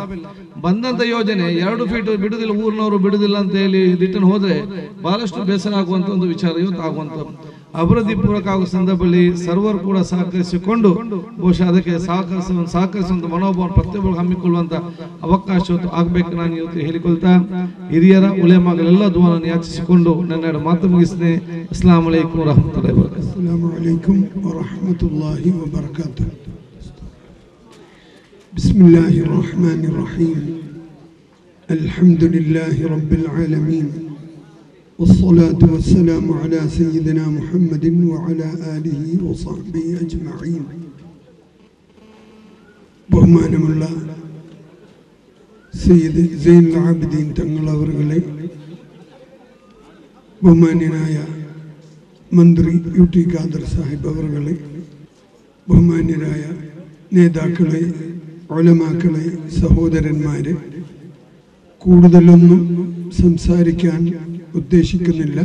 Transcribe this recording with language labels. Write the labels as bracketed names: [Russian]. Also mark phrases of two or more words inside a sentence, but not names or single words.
[Kannada] ಬಂದಂತ ಯೋಜನೆ 2 ಫೀಟ್ ಬಿಡುದಿಲ್ಲ, ಊರಿನವರು ಬಿಡುದಿಲ್ಲ ಅಂತ ಹೇಳಿ ರಿಟರ್ನ್ ಹೋದ್ರೆ ಬಹಳಷ್ಟು ಬೇಸರ ಆಗುವಂತ ಒಂದು ವಿಚಾರ ಇವತ್ತು ಆಗುವಂತ ಅಭಿವೃದ್ಧಿ ಪೂರಕ ಆಗುವ ಸಂದರ್ಭದಲ್ಲಿ ಸರ್ವರು ಕೂಡ ಸಹಕರಿಸಿಕೊಂಡು ಬಹುಶಃ ಅದಕ್ಕೆ ಸಹಕರಿಸುವಂತ ಮನೋಭಾವ ಪ್ರತಿಯೊಬ್ಬರು ಹಮ್ಮಿಕೊಳ್ಳುವಂತ ಅವಕಾಶ ಆಗ್ಬೇಕು ನಾನು ಇವತ್ತು ಹೇಳಿಕೊಳ್ತಾ ಹಿರಿಯರ ಉಲೇಮಾಗಳೆಲ್ಲ ದುಆವನ್ನು ಯಾಚಿಸಿಕೊಂಡು ನನ್ನ ಮಾತು ಮುಗಿಸ್ತೇನೆ. [Arabic] السلام عليكم ورحمة الله وبركاته. السلام عليكم ورحمة الله وبركاته. بسم الله الرحمن الرحيم. الحمد لله رب العالمين. والصلاة والسلام على سيدنا محمد وعلى آله وصحبه أجمعين. [Malayalam] ബഹുമാനമുള്ള സയ്യിദ് സൈനുൽ ആബിദീൻ തങ്ങൾ അവരുടെ ബഹുമാന്യനായ മന്ത്രി UT ഖാദർ സാഹിബ് അവരുടെ ബഹുമാന്യരായ നേതാക്കളെ ഉലമാക്കളെ സഹോദരന്മാരെ കൂടുതലൊന്നും സംസാരിക്കാൻ ഉദ്ദേശിക്കുന്നില്ല.